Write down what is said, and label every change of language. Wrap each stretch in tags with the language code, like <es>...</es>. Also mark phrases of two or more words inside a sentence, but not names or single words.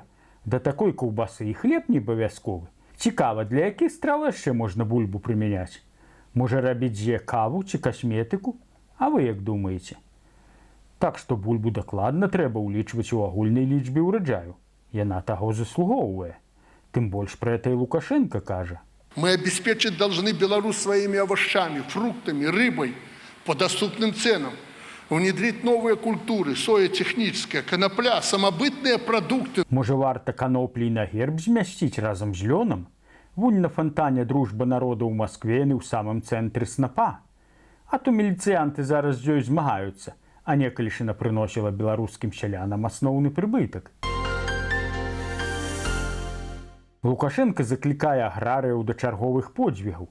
<be>Да такой каўбасы і хлеб не абавязковы. Цікава, для якіх страў яшчэ можна бульбу прымяняць? Можа рабіць дзе каву ці касметыку? А вы як думаеце? Так што бульбу дакладна трэба ўлічваць у агульнай лічбе ўраджаю. Яна таго заслугоўвае. Тым больш пра гэта і Лукашенко кажа.</be> <ru>Мы обеспечить должны Беларусь своими овощами, фруктами, рыбой по доступным ценам. Внедрить новые культуры, соя техническая, конопля, самобытные продукты.</ru> <be>Можа, варта каноплі на герб змясціць разам з лёнам? Вунь на фантане дружба народа ў Маскве і ў самым цэнтры снапа. А то міліцыянты зараз з ёй змагаюцца, а некалішына прыносіла беларускім сялянам асноўны прыбытак. Лукашенко заклікае аграрыяў да чарговых подзвігаў.</be>